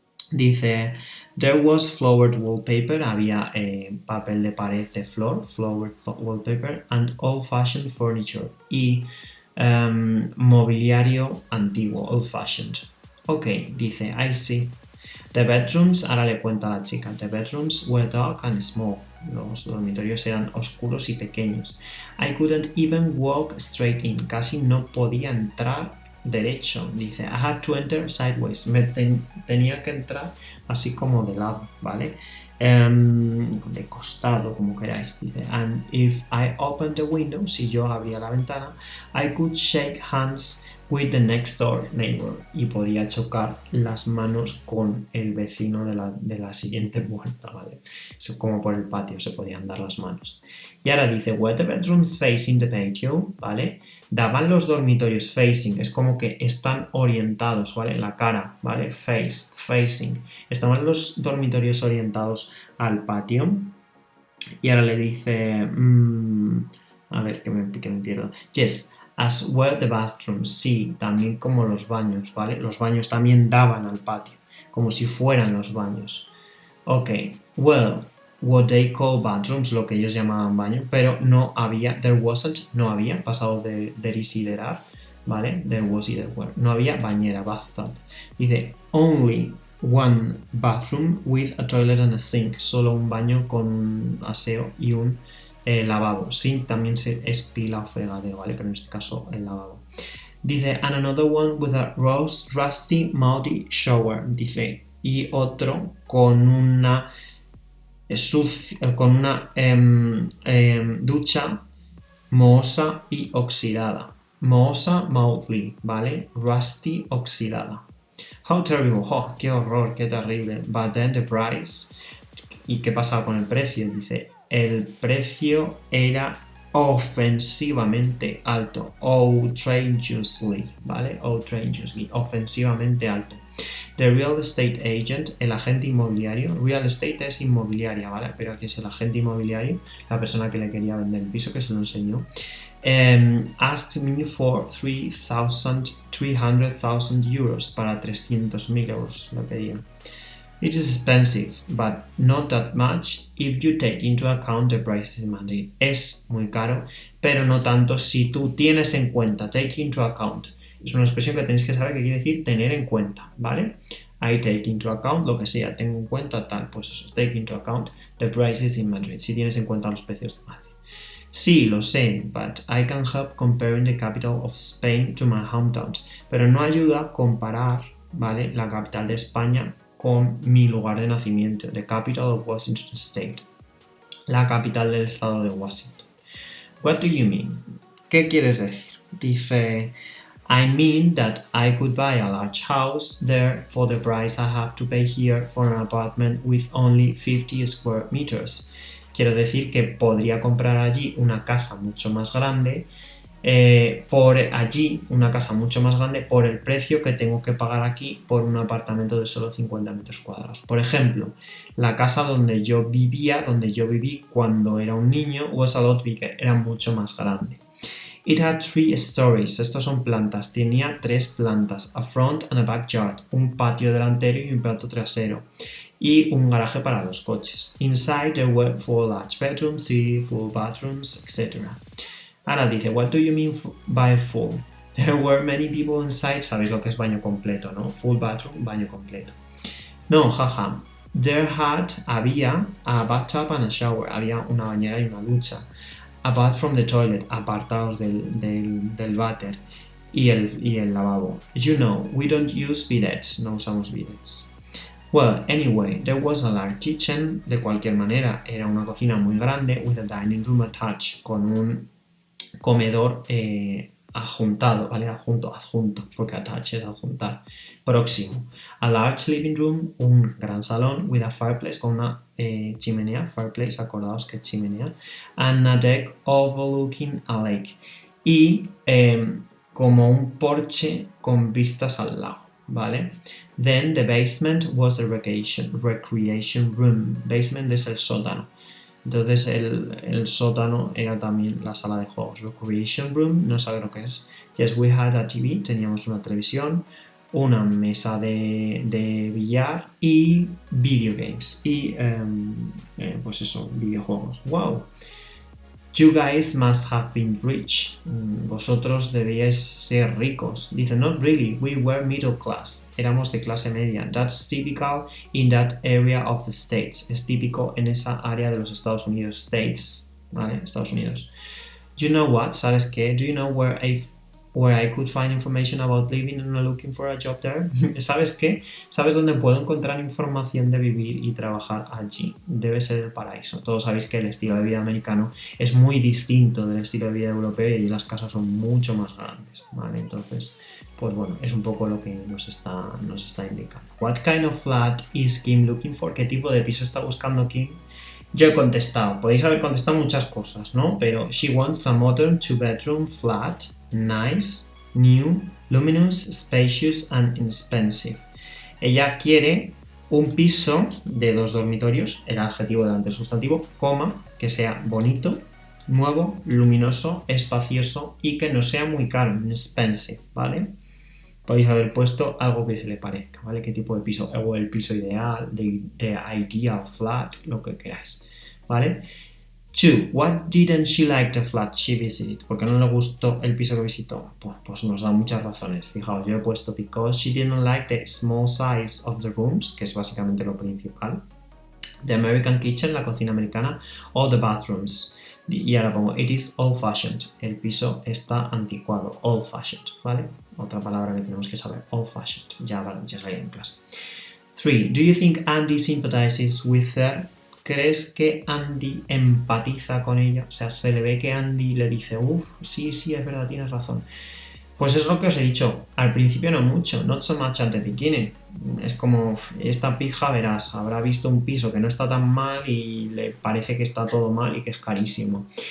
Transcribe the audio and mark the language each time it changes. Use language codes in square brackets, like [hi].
[en] Dice, there was flowered wallpaper, [es] había papel de pared de flor, [en] flowered wallpaper, and old-fashioned furniture, [es] y mobiliario antiguo, [en] old-fashioned. Ok, dice, I see. The bedrooms, [es] ahora le cuenta a la chica, [en] the bedrooms were dark and small. [es] Los dormitorios eran oscuros y pequeños. [en] I couldn't even walk straight in. [es] Casi no podía entrar derecho. [en] Dice, I had to enter sideways. [es] Tenía que entrar así como de lado, ¿vale? De costado, como queráis. Dice, [en] and if I opened the window, [es] si yo abría la ventana, [en] I could shake hands with the next door neighbor, [es] y podía chocar las manos con el vecino de la siguiente puerta, ¿vale? Eso, como por el patio se podían dar las manos. Y ahora dice, [en] were the bedrooms facing the patio, [es] ¿vale? Daban los dormitorios facing, es como que están orientados, ¿vale? La cara, ¿vale? Facing. Estaban los dormitorios orientados al patio. Y ahora le dice, a ver, que me pierdo. Yes, [en] As well the bathrooms, [es] sí, también como los baños, ¿vale? Los baños también daban al patio, como si fueran los baños. [en] Ok, well, what they call bathrooms, [es] lo que ellos llamaban baño, pero no había, [en] there wasn't, [es] no había, pasado de there is y there are, ¿vale? [en] There was y there were, [es] no había bañera, [en] bathtub. Dice, only one bathroom with a toilet and a sink, [es] solo un baño con un aseo y un lavabo. Sink también es pila o fregadero, ¿vale? Pero en este caso el lavabo. [en] Dice, and another one with a rusty, moldy shower. [es] Dice, y otro con una ducha mohosa y oxidada. Mohosa, mouldy, ¿vale? Rusty, oxidada. [en] How terrible, oh, [es] qué horror, qué terrible. [en] But then the price. [es] ¿Y qué pasaba con el precio? Dice, el precio era ofensivamente alto. Outrageously, ¿vale? Outrageously, ofensivamente alto. [en] The real estate agent, [es] el agente inmobiliario. Real estate es inmobiliaria, ¿vale? Pero aquí es el agente inmobiliario, la persona que le quería vender el piso, que se lo enseñó. [en] Asked me for 300,000 euros, [es] para 300.000 euros lo pedía. [en] It is expensive, but not that much if you take into account the prices in Madrid. [es] Es muy caro, pero no tanto si tú tienes en cuenta. [en] Take into account. [es] Es una expresión que tenéis que saber que quiere decir tener en cuenta, ¿vale? [en] I take into account, [es] lo que sea, tengo en cuenta tal, pues eso, [en] take into account the prices in Madrid. [es] Si tienes en cuenta los precios de Madrid. Sí, lo sé, [en] but I can help comparing the capital of Spain to my hometown. [es] Pero no ayuda comparar, ¿vale? La capital de España con mi lugar de nacimiento, [en] the capital of Washington State, [es] la capital del estado de Washington. [en] What do you mean? [es] ¿Qué quieres decir? [en] Dice, I mean that I could buy a large house there for the price I have to pay here for an apartment with only 50 square meters. [es] Quiero decir que podría comprar allí una casa mucho más grande, por el precio que tengo que pagar aquí por un apartamento de solo 50 metros cuadrados. Por ejemplo, la casa donde yo viví cuando era un niño, [en] was a lot bigger, [es] era mucho más grande. [en] It had 3 stories, [es] estos son plantas, tenía 3 plantas, [en] a front and a backyard, [es] un patio delantero y un patio trasero, y un garaje para los coches. [en] Inside there were 4 large bedrooms, 3 full bathrooms, etc. [es] Ahora dice, [en] what do you mean by full? There were many people inside, [es] sabéis lo que es baño completo, ¿no? [en] Full bathroom, [es] baño completo. No, jaja. Había [en] a bathtub and a shower, [es] había una bañera y una ducha. [en] Apart from the toilet, [es] apartados del váter y el lavabo. [en] You know, we don't use bidets, [es] no usamos bidets. [en] Well, anyway, there was a large kitchen, [es] de cualquier manera, era una cocina muy grande, [en] with a dining room attached, [es] con un comedor adjuntado, ¿vale? Adjunto, porque attach es adjuntar, próximo. [en] A large living room, [es] un gran salón, [en] with a fireplace, [es] con una chimenea, [en] fireplace, [es] acordaos que es chimenea, [en] and a deck overlooking a lake. [es] Y como un porche con vistas al lago, ¿vale? [en] Then the basement was the recreation room. [es] Basement es el sótano. Entonces el sótano era también la sala de juegos. [en] Recreation room, [es] no sabe lo que es. [en] Yes, we had a TV, [es] teníamos una televisión, una mesa de billar y [en] video games. [es] Y pues eso, videojuegos. Wow. [en] You guys must have been rich. [es] Vosotros debíais ser ricos. [en] Dice, not really, we were middle class. [es] Éramos de clase media. [en] That's typical in that area of the States. [es] Es típico en esa área de los Estados Unidos. States, ¿vale? Estados Unidos. [en] You know what? [es] ¿Sabes qué? [en] Do you know where I could find information about living and looking for a job there? [es] ¿Sabes qué? ¿Sabes dónde puedo encontrar información de vivir y trabajar allí? Debe ser el paraíso. Todos sabéis que el estilo de vida americano es muy distinto del estilo de vida europeo y las casas son mucho más grandes, ¿vale? Entonces, pues bueno, es un poco lo que nos está indicando. [en] What kind of flat is Kim looking for? [es] ¿Qué tipo de piso está buscando Kim? Yo he contestado, podéis haber contestado muchas cosas, ¿no? [en] Pero she wants a modern 2-bedroom flat, nice, new, luminous, spacious and expensive. [es] Ella quiere un piso de 2 dormitorios, el adjetivo delante del sustantivo, coma, que sea bonito, nuevo, luminoso, espacioso y que no sea muy caro, expensive, ¿vale? Podéis haber puesto algo que se le parezca, ¿vale? ¿Qué tipo de piso? O el piso ideal, [en] the ideal flat, [es] lo que queráis, ¿vale? 2. [en] What didn't she like the flat she visited? [es] ¿Por qué no le gustó el piso que visitó? Pues nos da muchas razones. Fijaos, yo he puesto [en] because she didn't like the small size of the rooms, [es] que es básicamente lo principal. [en] The American kitchen, [es] la cocina americana, [en] o the bathrooms. [es] Y ahora pongo [en] it is old-fashioned. [es] El piso está anticuado, old-fashioned, ¿vale? Otra palabra que tenemos que saber, old-fashioned. Ya sale en clase. [en] 3. Do you think Andy sympathizes with her? [es] ¿Crees que Andy empatiza con ella? O sea, se le ve que Andy le dice, sí, es verdad, tienes razón. Pues es lo que os he dicho, al principio no mucho, [en] not so much at the beginning. [es] Es como, esta pija, verás, habrá visto un piso que no está tan mal y le parece que está todo mal y que es carísimo.